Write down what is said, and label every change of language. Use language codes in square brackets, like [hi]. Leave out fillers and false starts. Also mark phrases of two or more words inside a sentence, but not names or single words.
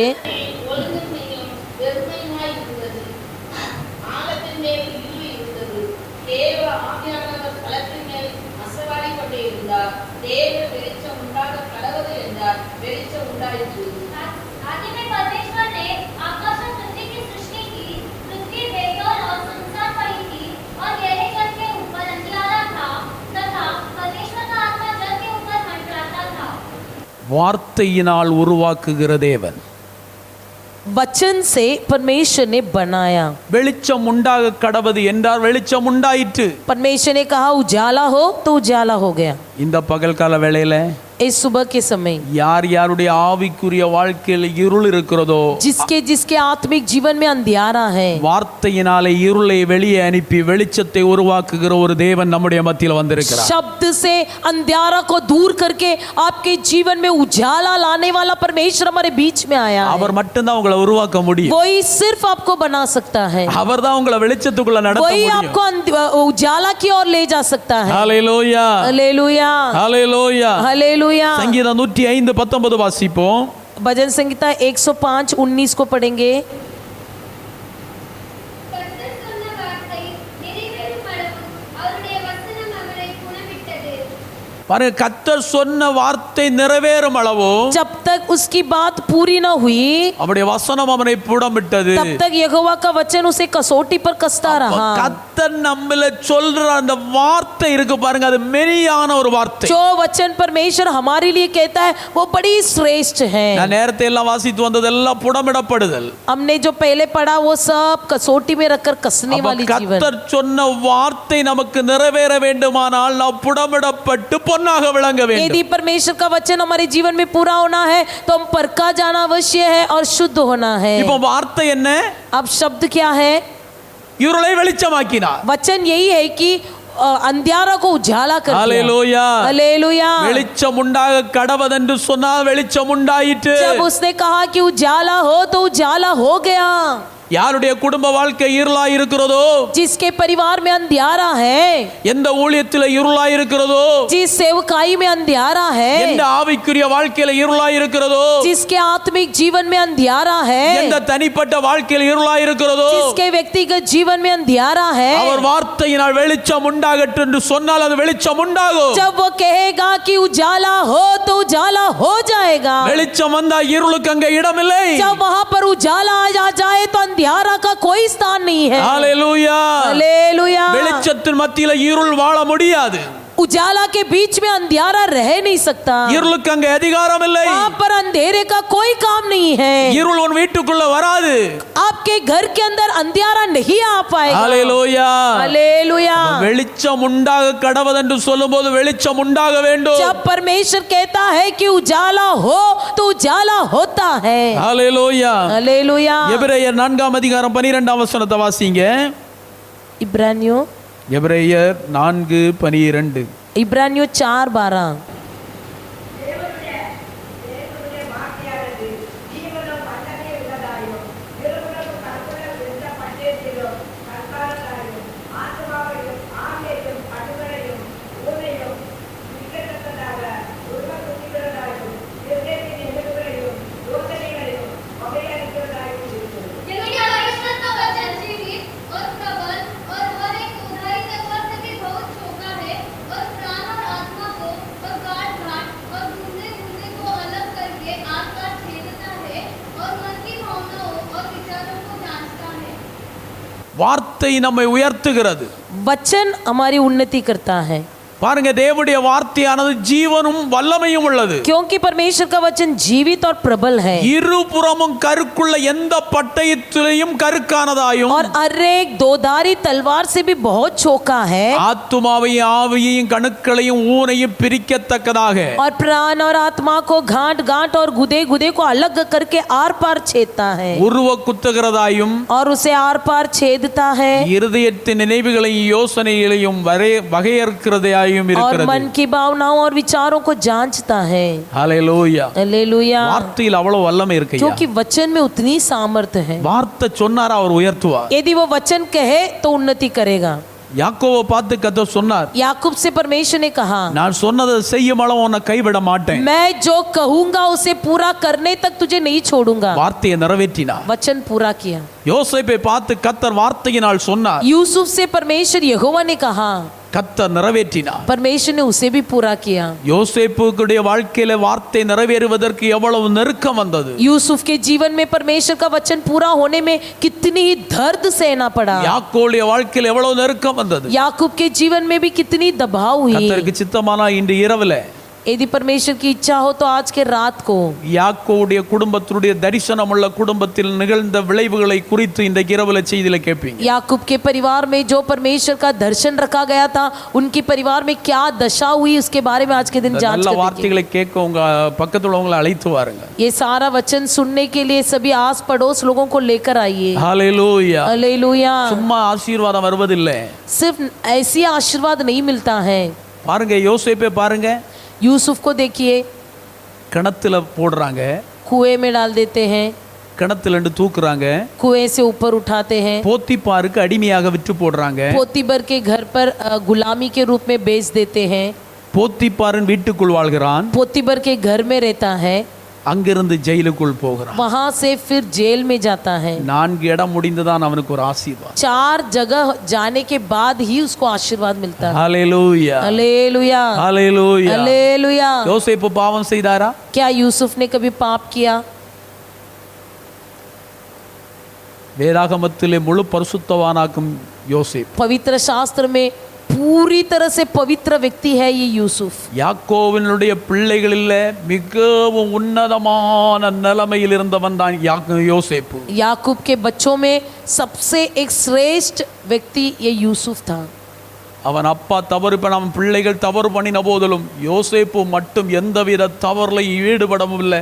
[ta] ஒழுங்கு செய்யும் வெறுமையுமாய் இருந்தது. ஆழத்தின் மேல் இருள் இருந்தது. தேவ ஆவியானவர் களத்தின் மேல் அசைவாடிக் கொண்டே இருந்தார். தேவ வெளிச்சம் உண்டாக கடவுது என்றார். வெளிச்சம் உண்டாயிற்று. [hi] आदि में परमेश्वर ने आकाश और पृथ्वी की सृष्टि की। पृथ्वी बेताल और सुनसान पड़ी थी और गहरे जल के ऊपर अंधियारा था तथा परमेश्वर का आत्मा जल के ऊपर मंडराता था। [ta] வார்த்தையினால் உருவாக்குகிற தேவன். [hi] वचन से परमेश्वर ने बनाया। [ta] வெளிச்சம் உண்டாக கடவது என்றார், வெளிச்சம் உண்டாயிற்று. [hi] परमेश्वर ने कहा उजाला हो तो उजाला हो गया। [ta] இந்த பகல்கால வேளையில [hi] इस सुबह के समय [ta] யார் யாருடைய ஆவிக்குரிய வாழ்க்கையில் இருள் இருக்கிறதோ, [hi] जिसके जिसके आत्मिक जीवन में अंधियारा है, [ta] வார்த்தையினாலே இருளை வெளியே அனுப்பி வெளிச்சத்தை உருவாக்குகிற ஒரு தேவன் நம்முடைய மத்தியில் வந்திருக்கிறார். [hi] शब्द से अंधियारा को दूर करके आपके जीवन में उजाला लाने वाला परमेश्वर हमारे बीच में आया है। [ta] அவர் மட்டும்தான் உங்களை உருவாக்க முடியும். [hi] वही सिर्फ आपको बना सकता है, [ta] அவர் தான் உங்களை வெளிச்சத்துக்குள்ள நடத்த [hi] वही [ta] முடியும். [hi] आपको उजाला की ओर ले जा सकता है। [ta] ஹல்லேலூயா. [hi] हालेलुया, [ta] ஹல்லேலூயா. [hi] हालेलुया। [ta] சங்கீதம் 105:19 வாசிப்போம். [hi] भजन संहिता 105:19 को पढ़ेंगे। [ta] கர்த்தர் சொன்ன வார்த்தை நிறைவேறும் அளவும் அவருடைய வசனம் அவரை குணமிட்டது. பாருங்க, கர்த்தர் சொன்ன வார்த்தை நிறைவேறும் அளவோ [hi] जब तक उसकी बात पूरी न हुई [ta] அவருடைய வசனம் அவனை புடமிட்டது. [hi] तब तक यहोवा का वचन उसे कसौटी पर कसता रहा। [ta] கர்த்தர் நம்மள சொல்ற அந்த வார்த்தை இருக்கு பாருங்க, அது மெனியான ஒரு வார்த்தை. [hi] जो वचन परमेश्वर हमारे लिए कहता है वो बड़ी श्रेष्ठ है। [ta] நான் நேரத்தை எல்லாம் வாசித்து வந்ததெல்லாம் புடமிடப்படுதல். [hi] हमने जो पहले पढ़ा वो सब कसौटी में रखकर कसने वाली जीवन। [ta] கர்த்தர் சொன்ன வார்த்தை நமக்கு நிறைவேற வேண்டுமானால் நாம் புடமிடப்பட்டு பொன்னாக விளங்க வேண்டும். [hi] यदि परमेश्वर का वचन हमारे जीवन में पूरा होना है तो हम परखा जाना अवश्य है और शुद्ध होना है। [ta] இப்போ வார்த்தை என்ன? [hi] अब शब्द क्या है? [ta] இருளை வெளிச்சமாக்கினார். [hi] वचन यही है कि अंधियारा को उजाला कर दिया। [ta] ஹல்லேலூயா. [hi] हालेलुया। [ta] வெளிச்சம் உண்டாக கடவதென்று சொன்னால் வெளிச்சம் உண்டாயிற்று. [hi] जब उसने कहा कि उजाला हो तो उजाला हो गया। [ta] யாருடைய குடும்ப வாழ்க்கை இருளாய் இருக்கிறதோ, [hi] जिसके परिवार में अंधियारा है, [ta] எந்த ஊழியத்தில் இருளாய் இருக்கிறதோ, [hi] जिस सेवकाई में अंधियारा है, [ta] எந்த ஆவிக்குரிய வாழ்க்கையில இருளாய் இருக்கிறதோ, [hi] जिसके आत्मिक जीवन में अंधियारा है, [ta] எந்த தனிப்பட்ட வாழ்க்கையில் இருளாய் இருக்கிறதோ, [hi] जिसके व्यक्तिगत जीवन में अंधियारा है, [ta] அவர் வார்த்தையினால் வெளிச்சம் உண்டாகட்டும் என்று சொன்னால் அது வெளிச்சம் உண்டாகும். [hi] जब वो कहेगा कि उजाला हो तो उजाला हो जाएगा। [ta] வெளிச்சம் வந்தா இருளுக்கு அங்க இடமில்லை. [hi] जब वहां पर उजाला आ जाए तो अंधियारा का कोई स्थान नहीं है। [ta] ஹalleluya. [hi] हालेलुया। [ta] வெளிச்சத்தின் மத்தியில இருள் வாழ முடியாது. [hi] उजाला के बीच में अंधियारा रह नहीं सकता। [ta] இருளுக்கு அங்க அதிகாரம் இல்லை. [hi] वहाँ पर अंधेरे का कोई काम नहीं है। [ta] இருள் உன் வீட்டுக்குள்ள வராது. [hi] आपके घर के अंदर अंधियारा नहीं आ पाएगा। [ta] ஹalleluya. [hi] हालेलुया। [ta] வெளிச்சம் உண்டாக கடவது என்று சொல்லும்போது வெளிச்சம் உண்டாக வேண்டும். [hi] जब परमेश्वर कहता है कि उजाला हो तो उजाला होता है। [ta] ஹalleluya. [hi] हालेलुया। [ta] எபிரேயர் 4 12 வசனத்தை வாசிங்க. [hi] इब्रानियों [ta] எபிரேயர் 4:12. [hi] इब्रानियों 4:12। [ta] தேவனுடைய வார்த்தையானது ஜீவனும் வல்லமை உள்ளதாயும் நிறுவனம் கற்பனை எந்த பட்டயத்திலும் கற்காலத்தாயும் ஆத்மாவையும் ஆவியையும் கடுகளையும் ஊரையும் விற்கத்தக்கதாக உருவக்குத்திகிறதாயும் இருதயத்தின் எலும்புகளையும் யோசனைகளையும் வகையளிக்கிறதாயும் இருக்கிறது. [hi] यदि ईश्वर का वचन जीवित और प्रबल और हर एक उदाई से कर सके बहुत छोटा है और प्राण और आत्मा को और गांठ गांठ और गुर्दे गुर्दे को अलग करके आर पार छेदता है और मन की भावनाओं और विचारों को जांचता है। [ta] வார்த்தை நம்மை உயர்த்துகிறது. [hi] वचन हमारी उन्नति करता है [ta] பாருங்க, தேவனுடைய வார்த்தையானது ஜீவனும் வல்லமையும் உள்ளது. [hi] क्योंकि परमेश्वर का वचन जीवित और प्रबल है [ta] இருபுறமும் கருக்குள்ள எந்த பட்டயத்திலையும் கருக்கானதாயும் [hi] और हर एक दोधारी तलवार से भी बहुत चौका है [ta] ஆத்துமாவையும் ஆவியையும் கணுக்களையும் ஊனையும் பிரிக்கத்தக்கதாக [hi] और प्राण और आत्मा को गांठ गांठ और गुदे गुदे को अलग करके आर पार छेदता है [ta] உருவ குத்துகிறதாயும் [hi] और उसे आर पार छेदता है [ta] இருதயத்தின் நினைவுகளையும் யோசனைகளையும் வகையறுக்கிறதையும் [hi] और [ta] இருக்கிறது. [hi] मन की भावनाओं और विचारों को जांचता है। [ta] ஹalleluya. [hi] हालेलुया। [ta] வார்த்தையில் அவ்வளவு வல்லமை இருக்கு. [hi] क्योंकि वचन में उतनी सामर्थ्य है। [ta] வார்த்தை சொன்னார், அவர் உயர்த்துவார். [hi] यदि वो वचन कहे तो उन्नति करेगा। [ta] யாக்கோவை பார்த்து கர்த்தர் சொன்னார், [hi] याकूब से परमेश्वर ने कहा [ta] நான் சொன்னதை செய்யும் அளவு உன்னை கைவிட மாட்டேன். [hi] मैं जो कहूंगा उसे पूरा करने तक तुझे नहीं छोड़ूंगा। [ta] வார்த்தையை நிறைவேற்றினார். [hi] वचन पूरा किया। [ta] யோசேப்பை பார்த்து கர்த்தர் வார்த்தையினால் சொன்னார், [hi] यूसुफ से परमेश्वर यहोवा ने कहा, [ta] கர்த்தர் நிறைவேற்றினார். [hi] परमेश्वर ने उसे भी पूरा किया। [ta] யோசேப்புடைய வாழ்க்கையில வார்த்தை நிறைவேறுவதற்கு எவ்வளவு நெருக்கம் வந்தது. [hi] यूसुफ के जीवन में परमेश्वर का वचन पूरा होने में कितनी ही दर्द सहना पड़ा। [ta] யாக்கோவுடைய வாழ்க்கையில எவ்வளவு நெருக்கம் வந்தது. [hi] याकूब के जीवन में भी कितनी दबाव हुई। [ta] கர்த்தருக்கு சித்தமானா இன்று இரவுல [hi] यदि परमेश्वर की इच्छा हो तो आज के रात को [ta] யாக்கோவுடைய குடும்பத்தினுடைய தரிசனமுள்ள குடும்பத்தில் நிகழ்ந்த விளைவுகளை குறித்து இன்றைக்கு இரவுல செய்தியில கேட்பீங்க. [hi] याकूब के परिवार में जो परमेश्वर का दर्शन रखा गया था, उनके परिवार में क्या दशा हुई उसके बारे में आज के दिन जांच [ta] நல்ல [hi] करेंगे। [ta] வார்த்தைகளை கேட்க உங்க பக்கத்துல உள்ளவங்களை அழைத்து வாருங்க. [hi] ये सारा वचन सुनने के लिए सभी आस पड़ोस लोगों को लेकर आइए। [ta] ஹalleluya. [hi] हालेलुया। [ta] சும்மா ஆசீர்வாதம் வருவதில்லை. [hi] सिर्फ ऐसी आशीर्वाद नहीं मिलता है। [ta] பாருங்க, யோசேப்பை பாருங்க, [hi] यूसुफ को देखिए, [ta] கிணத்துல போடுறாங்க, [hi] कुएं में डाल देते हैं, [ta] கிணத்துல இருந்து தூக்குறாங்க, [hi] कुएं से ऊपर उठाते हैं, [ta] போத்திபாருக்கு அடிமையாக விற்று போடுறாங்க, [hi] पोतीबर के घर पर गुलामी के रूप में बेच देते हैं, [ta] போத்திபாரின் வீட்டுக்குள் வாழ்கிறான், [hi] पोतीबर के घर में रहता है, [ta] அங்கிருந்து ஜெயிலுக்குள் போகிறான். [hi] वहां से फिर जेल में जाता है। [ta] 4 இடம் முடிந்துதான் அவனுக்கு ஒரு ஆசீர்வாதம். [hi] 4 जगह जाने के बाद ही उसको आशीर्वाद मिलता है। [ta] ஹalleluya. [hi] हालेलुया। [ta] ஹalleluya. [hi] हालेलुया। [ta] யோசேப்பு பாவம் செய்தாரா? [hi] क्या यूसुफ ने कभी पाप किया? [ta] வேதாகமத்திலே முழு பரிசுத்தவானாக்கும் யோசேப்பு. [hi] पवित्र शास्त्र में पूरी तरह से पवित्र व्यक्ति है ये यूसुफ। [ta] யாக்கோவினுடைய பிள்ளைகளில் மிகவும் உன்னதமான நிலைமையில் இருந்தவன் தான் யோசேப்பு. [hi] याकूब के बच्चों में सबसे एक श्रेष्ठ व्यक्ति ये यूसुफ था। [ta] அவன் அப்பா தவறு பண்ண, அவன் பிள்ளைகள் தவறு பண்ணின போதிலும் யோசேப்பு மட்டும் எந்தவித தவறுல ஈடுபடவும் இல்லை.